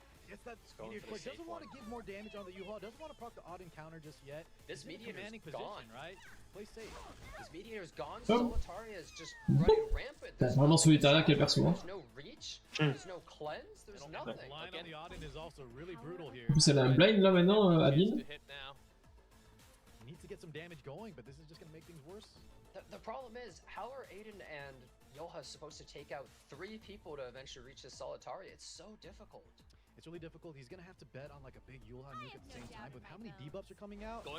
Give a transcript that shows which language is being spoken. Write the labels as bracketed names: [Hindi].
[English] It's that meteor core doesn't want to give more damage on the U-Haul, doesn't want to proc the odd encounter just yet. This Mediator's gone. Right? Play safe. This Mediator's gone. Oh. Solitaria is just running rampant. [French] T'as vraiment Solitaria quel perso, hein. [English] There's no reach, there's no cleanse, there's nothing. The line on the Odin is also really brutal here. [French] En plus, elle a un blind là maintenant, Adine. [English] He needs to get some damage going, but this is just going to make things worse. The problem is, how are Aiden and Yoha supposed to take out 3 people to eventually reach this Solitaria? It's so difficult. It's really difficult. He's going to have to bet on like a big Yulha nuke at the same time. With how many debuffs are coming out,